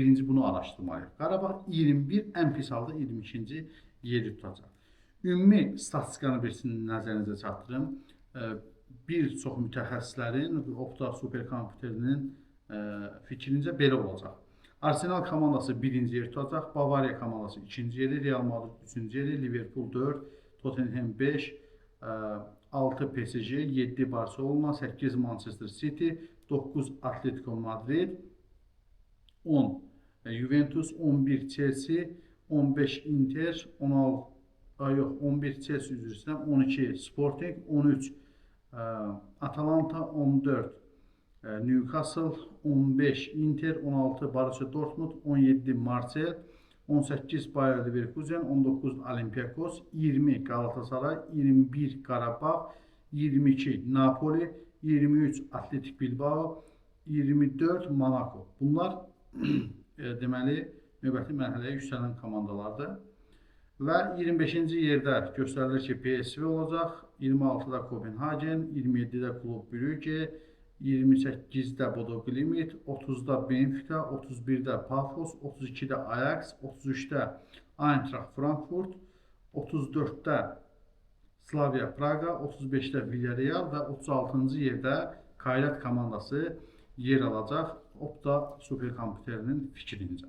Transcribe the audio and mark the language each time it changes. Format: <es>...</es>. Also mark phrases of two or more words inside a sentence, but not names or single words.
<az>Birinci bunu araşdırmalıyıq. Qarabağ 21, ən pis halda 22-ci yeri tutacaq. Ümumi statistikanı bir nəzərinizə çatdırım. Bir çox mütəxəssislərin, Opta Superkomputerinin fikrincə belə olacaq. Arsenal komandası birinci yeri tutacaq, Bavariya komandası ikinci yeri, Real Madrid üçüncü yeri, Liverpool 4, Tottenham 5, 6 PSG, 7 Barcelona, 8 Manchester City, 9 Atletico Madrid, 10 Juventus, 11 Chelsea, 15 Inter, 11 Chelsea üzrə, 12 Sporting, 13 Atalanta, 14 Newcastle, 15 Inter, 16 Borussia Dortmund, 17 Marseille, 18 Bayer Leverkusen, 19 Olympiakos, 20 Galatasaray, 21 Qarabağ, 22 Napoli, 23 Atletik Bilbao, 24 Monaco. Bunlar deməli növbəti mərhələyə yüksələn komandalardır. Və 25-ci yerdə göstərilir ki, PSV olacaq, 26-da Kopenhagen, 27-də Klub Brügge, 28-də Bodo Glimt, 30-da Benfica, 31-də Pafos, 32-də Ajax, 33-də Eintracht Frankfurt, 34-də Slavia Praga, 35-də Villarreal və 36-cı yerdə Kairat komandası yer alacaq Opta superkompüterinin fikrincə.</az>